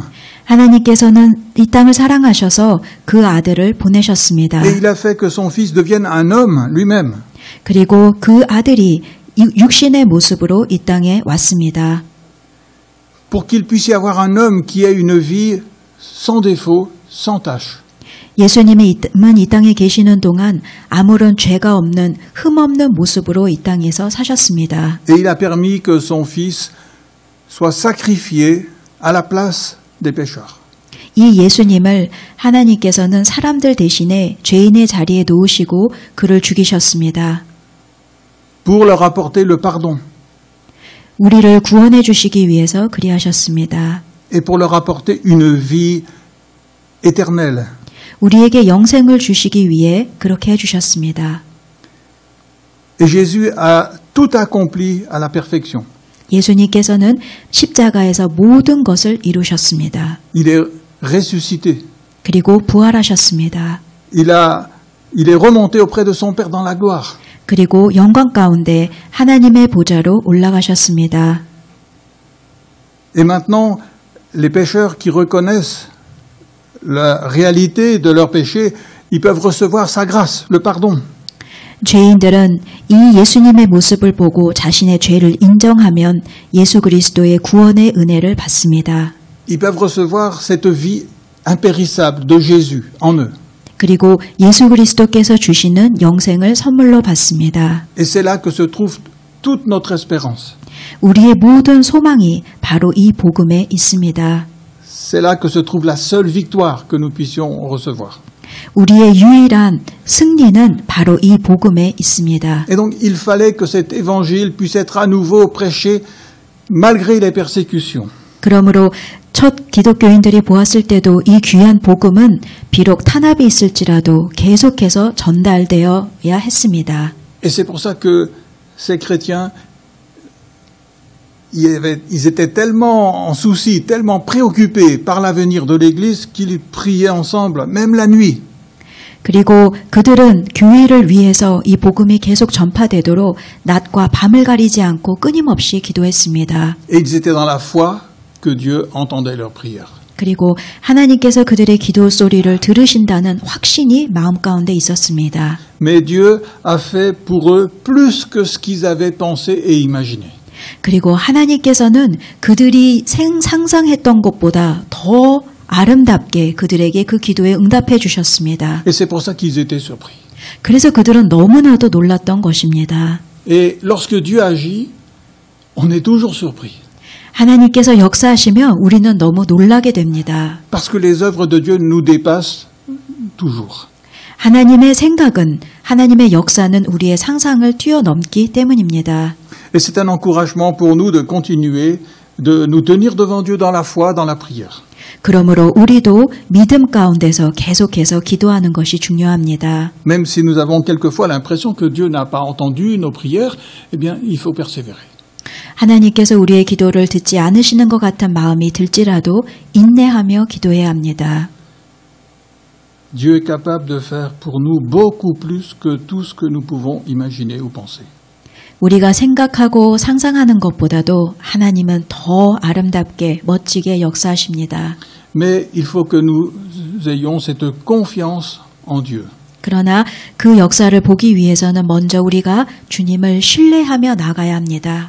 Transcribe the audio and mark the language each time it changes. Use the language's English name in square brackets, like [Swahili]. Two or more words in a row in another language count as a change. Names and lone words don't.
[Korean] 하나님께서는 이 땅을 사랑하셔서 그 아들을 보내셨습니다. [French] Et il a fait que son fils devienne un homme lui-même. [Korean] 그리고 그 아들이 육신의 모습으로 이 땅에 왔습니다. [French] Pour qu'il puisse y avoir un homme qui ait une vie sans défaut, sans tache. [Korean] 예수님이 이 땅에 계시는 동안 아무런 죄가 없는 흠없는 모습으로 이 땅에서 사셨습니다. [French] Et il a permis que son fils soit sacrifié à la place des pécheurs. [Korean] 이 예수님을 하나님께서는 사람들 대신에 죄인의 자리에 놓으시고 그를 죽이셨습니다. [French] Pour leur apporter le pardon. [Korean] 우리를 구원해 주시기 위해서 그리하셨습니다. [French] et pour leur apporter une vie éternelle. [Korean] 우리에게 영생을 주시기 위해 그렇게 해주셨습니다. [French] Et Jésus a tout accompli à la perfection. [Korean] 예수님께서는 십자가에서 모든 것을 이루셨습니다. [French] Il est ressuscité. [Korean] 그리고 부활하셨습니다. [French] Il est remonté auprès de son Père dans la gloire. [Korean] 그리고 영광 가운데 하나님의 보좌로 올라가셨습니다. [French] Et maintenant, les pécheurs qui reconnaissent la réalité de leur péché, ils peuvent recevoir sa grâce, le pardon. [Korean] 죄인들은 이 예수님의 모습을 보고 자신의 죄를 인정하면 예수 그리스도의 구원의 은혜를 받습니다. [French] Ils peuvent recevoir cette vie impérissable de Jésus en eux. [Korean] 그리고 예수 그리스도께서 주시는 영생을 선물로 받습니다. [French] Et c'est là que se trouve toute notre espérance. [Korean] 우리의 모든 소망이 바로 이 복음에 있습니다. [French] C'est là que se trouve la seule victoire que nous puissions recevoir. [Korean] 우리의 유일한 승리는 바로 이 복음에 있습니다. [French] Et donc il fallait que cet évangile puisse être à nouveau prêché malgré les persécutions. [Korean] 그러므로 첫 기독교인들이 보았을 때도 이 귀한 복음은 비록 탄압이 있을지라도 계속해서 전달되어야 했습니다. [French] Et c'est pour ça que ces chrétiens, ils étaient tellement en souci, tellement préoccupés par l'avenir de l'Église qu'ils priaient ensemble, même la nuit. [Korean] 그리고 그들은 교회를 위해서 이 복음이 계속 전파되도록 낮과 밤을 가리지 않고 끊임없이 기도했습니다. [French] Et ils étaient dans la foi que Dieu entendait leurs prières. [Korean] 그리고 하나님께서 그들의 기도 소리를 들으신다는 확신이 마음 가운데 있었습니다. [French] Mais Dieu a fait pour eux plus que ce qu'ils avaient pensé et imaginé. [Korean] 그리고 하나님께서는 그들이 상상했던 것보다 더 아름답게 그들에게 그 기도에 응답해 주셨습니다. [French] Et c'est pour ça qu'ils étaient surpris. [Korean] 그래서 그들은 너무나도 놀랐던 것입니다. [French] Et lorsque Dieu agit, on est toujours surpris. [Korean] 하나님께서 역사하시면 우리는 너무 놀라게 됩니다. [French] Parce que les œuvres de Dieu nous dépassent toujours. [Korean] 하나님의 생각은, 하나님의 역사는 우리의 상상을 뛰어넘기 때문입니다. [French] Et c'est un encouragement pour nous de continuer, de nous tenir devant Dieu dans la foi, dans la prière. [Korean] 그러므로 우리도 믿음 가운데서 계속해서 기도하는 것이 중요합니다. [French] Même si nous avons quelquefois l'impression que Dieu n'a pas entendu nos prières, eh bien, il faut persévérer. [Korean] 하나님께서 우리의 기도를 듣지 않으시는 것 같은 마음이 들지라도 인내하며 기도해야 합니다. [French] Dieu est capable de faire pour nous beaucoup plus que tout ce que nous pouvons imaginer ou penser. [Korean] 우리가 생각하고 상상하는 것보다도 하나님은 더 아름답게 멋지게 역사하십니다. [French] Mais il faut que nous ayons cette confiance en Dieu. [Korean] 그러나 그 역사를 보기 위해서는 먼저 우리가 주님을 신뢰하며 나가야 합니다.